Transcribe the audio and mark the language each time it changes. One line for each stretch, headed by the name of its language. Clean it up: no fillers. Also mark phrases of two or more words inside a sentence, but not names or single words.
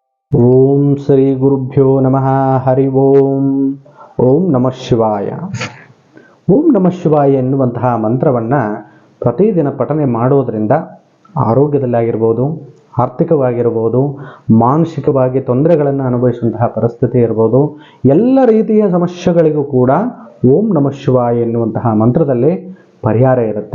Sanskrit: ಓಂ ಶ್ರೀ ಗುರುಭ್ಯೋ ನಮಃ ಹರಿ ಓಂ. ಓಂ ನಮಃ ಶಿವಾಯ. ಓಂ ನಮಃ ಶಿವಾಯ
Kannada: ಎನ್ನುವಂತಹ ಮಂತ್ರವನ್ನು ಪ್ರತಿದಿನ ಪಠನೆ ಮಾಡೋದರಿಂದ ಆರೋಗ್ಯದಲ್ಲಾಗಿರ್ಬೋದು, ಆರ್ಥಿಕವಾಗಿರ್ಬೋದು, ಮಾನಸಿಕವಾಗಿ ತೊಂದರೆಗಳನ್ನು ಅನುಭವಿಸುವಂತಹ ಪರಿಸ್ಥಿತಿ ಇರ್ಬೋದು, ಎಲ್ಲ ರೀತಿಯ ಸಮಸ್ಯೆಗಳಿಗೂ ಕೂಡ
Sanskrit: ಓಂ ನಮಃ ಶಿವಾಯ
Kannada: ಎನ್ನುವಂತಹ ಮಂತ್ರದಲ್ಲಿ ಪರಿಹಾರ ಇರುತ್ತೆ.